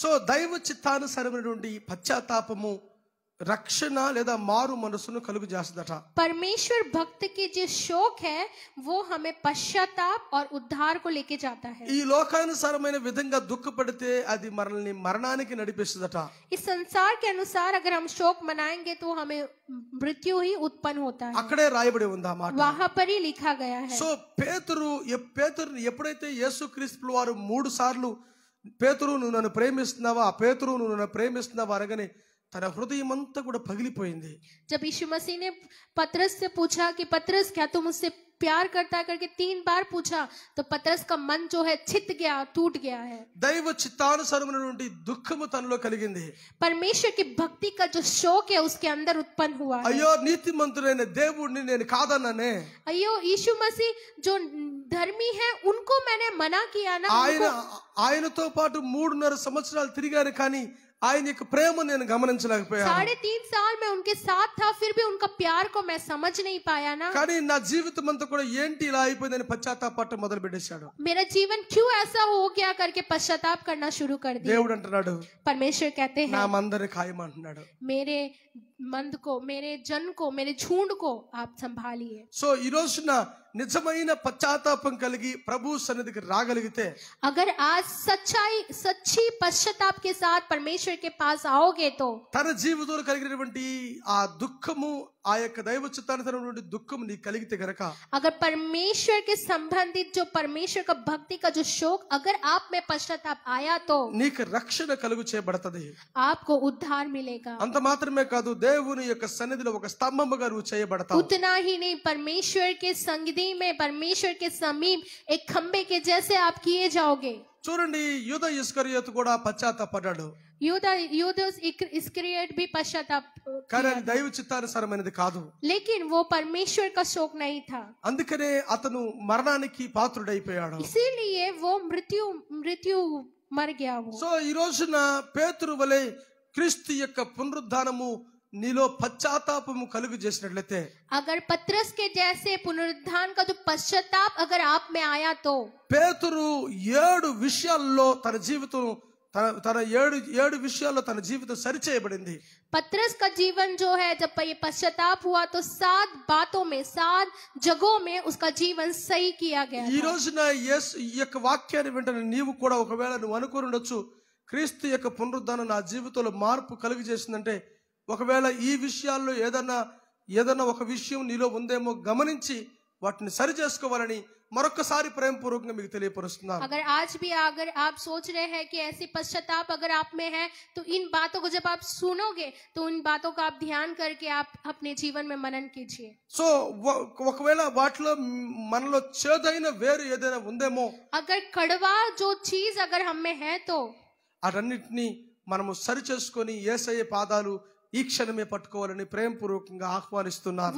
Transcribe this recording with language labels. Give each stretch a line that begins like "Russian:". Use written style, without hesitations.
Telugu: So దైవ చిత్తానుసారమైనటువంటి పశ్చాత్తాపము రక్షణ లేదా మారు మనసును కలుగు చేస్తుందట.
Hindi: परमेश्वर भक्त की जो शोक है वो हमें पश्चाताप और उद्धार को लेके जाता है।
Telugu: ఈ లోకానుసారమైన విధంగా దుఃఖపడితే అది మనల్ని మరణానికి నడిపిస్తుందట.
Hindi: इस संसार के अनुसार अगर हम शोक मनाएंगे तो हमें मृत्यु ही उत्पन्न होता है,
Telugu: అక్కడే రాయబడి ఉంది ఆ మాట.
Hindi: वहां पर ही लिखा गया है।
Telugu: సో పేతురుని ఎప్పుడైతే యేసుక్రీస్తు వారు 3 సార్లు పేతురు నువ్వు నన్ను ప్రేమిస్తున్నావా, పేతురు నువ్వు నన్ను ప్రేమిస్తున్నావా అనగానే తన హృదయం అంతా కూడా పగిలిపోయింది.
Hindi: जब यीशु मसीह ने पतरस से पूछा कि पतरस क्या तुम मुझसे प्यार करता है करके 3 बार पूछा, तो पतरस का मन जो है छित गया, टूट गया है।
Telugu: దైవ చిత్తానుసారమైనటువంటి దుఃఖము తనలో కలిగింది.
Hindi: परमेश्वर की भक्ति का जो शोक है उसके अंदर उत्पन्न हुआ है।
Telugu: అయ్యో నీతిమంతుడైన దేవుడిని నేను కాదన్నానే,
Hindi: अयो यीशु मसीह जो धर्मी है उनको मैंने मना किया ना।
Telugu: ఆయనతో పాటు 3.5 సంవత్సరాలు తిరిగాను, కానీ ఆయన యొక్క ప్రేమ నేను గమనించలేకపోయాను.
Hindi: 3.5 साल में उनके साथ था, फिर भी उनका प्यार को मैं समझ नहीं पाया ना।
Telugu: కానీ నా జీవితం అంతా కూడా ఏంటి ఇలా అయిపోయిందని పశ్చాత్తాపడటం మొదలు పెట్టేశాడు.
Hindi: मेरा जीवन क्यों ऐसा हो गया करके पश्चाताप करना शुरू कर दिया।
Telugu: దేవుడు అంటున్నాడు,
Hindi: परमेश्वर कहते
Telugu: నా
Hindi: हैं
Telugu: మందరి ఖాయం అంటున్నాడు,
Hindi: मेरे मंद को, मेरे जन को, मेरे झुंड को आप संभालिए।
Telugu: సో ఈ రోజున నిజమైన పశ్చాత్తాపం కలిగి ప్రభు సన్నిధికి రాగలిగితే,
Hindi: अगर आज सच्ची पश्चाताप के साथ परमेश्वर के पास आओगे तो
Telugu: తన జీవితంలో కలిగినటువంటి ఆ దుఃఖము, ఆ యొక్క దైవ చిత్తానుసారమైనటువంటి దుఃఖం నీకు కలిగితే గనక,
Hindi: अगर परमेश्वर के संबंधित जो परमेश्वर का भक्ति का जो शोक अगर आप में पश्चाताप आया तो
Telugu: నీకు రక్షణ కలుగు చేయబడతది।
Hindi: आपको उद्धार मिलेगा।
Telugu: అంత మాత్రమే కాదు, దేవుని యొక్క సన్నిధిలో ఒక స్తంభముగా నువ్వు చేయబడతావు।
Hindi: उतना ही नहीं, परमेश्वर के संगति में, परमेश्वर के समीप एक खंबे के जैसे आप किए जाओगे।
Telugu: చూడండి, యూదా ఇస్కరియోతు కూడా పశ్చాత్తాపడ్డాడు,
Hindi: यूदास इस्करियोत भी पश्चाताप
Telugu: కానీ అది దైవ చిత్తానుసారమైనది కాదు।
Hindi: लेकिन वो परमेश्वर का शोक नहीं था,
Telugu: అందుకనే అతను మరణానికి పాత్రుడైపోయాడు।
Hindi: इसीलिए वो मृत्यु मर गया वो।
Telugu: సో ఈ రోజున పేతురు వలె క్రీస్తు యొక్క పునరుద్ధానము నీలో పశ్చాత్తాపము కలుగు చేసినట్లయితే,
Hindi: अगर पतरस के जैसे पुनरुत्थान का जो पश्चाताप अगर आप में आया तो
Telugu: పేతురు 7 విషయాల్లో తన జీవితం తన 7 విషయాల్లో తన జీవితం సరిచేయబడింది।
Hindi: पतरस का जीवन जो है, जब ये पश्चाताप हुआ तो 7 बातों में, 7 जगहों में उसका जीवन सही किया गया
Telugu: ఈ
Hindi: था।
Telugu: రోజున యేసు ఈ యొక్క వాక్యాన్ని వెంటనే నీవు కూడా ఒకవేళ నువ్వు అనుకుని ఉండొచ్చు, క్రీస్తు యొక్క పునరుద్ధానం నా జీవితంలో మార్పు కలుగు చేసిందంటే, ఒకవేళ ఈ విషయాల్లో ఏదన్నా ఒక విషయం నీలో ఉందేమో గమనించి వాటిని సరి చేసుకోవాలని మరొకసారి ప్రేమపూర్వకంగా మీకు తెలియపరుస్తున్నాను।
Hindi: अगर आज भी अगर आप सोच रहे हैं कि ऐसी पश्चाताप अगर आप में है तो इन बातों को जब आप सुनोगे तो इन बातों का आप ध्यान करके आप अपने जीवन में मनन कीजिए।
Telugu: సో ఒకవేళ వాటిలో మనలో చేదైన వేరు ఏదైనా ఉందేమో,
Hindi: अगर कड़वा जो चीज अगर हम में है तो
Telugu: అటన్నిటినీ మనము సరి చేసుకొని యేసయ్య పాదాలు ఈ క్షణమే పట్టుకోవాలని ప్రేమపూర్వకంగా ఆహ్వానిస్తున్నాను।